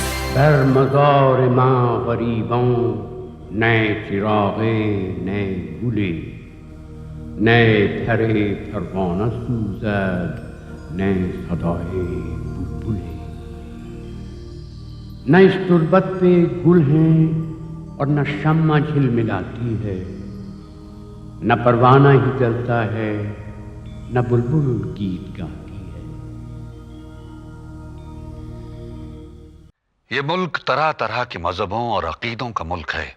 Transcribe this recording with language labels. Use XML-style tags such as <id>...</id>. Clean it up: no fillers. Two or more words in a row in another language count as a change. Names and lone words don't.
<fa>در مزار ما غریبان نه چراغه نه گلی، نه پر پروانه سوزد نه صدای بلبلی.</fa> <hi>न इस तुरबत पे गुल हैं और न शम्मा झिलमिलाती है, न परवाना ही जलता है न बुलबुल गीत गाती है। ये मुल्क तरह तरह के मजहबों और अकीदों का मुल्क है।</hi>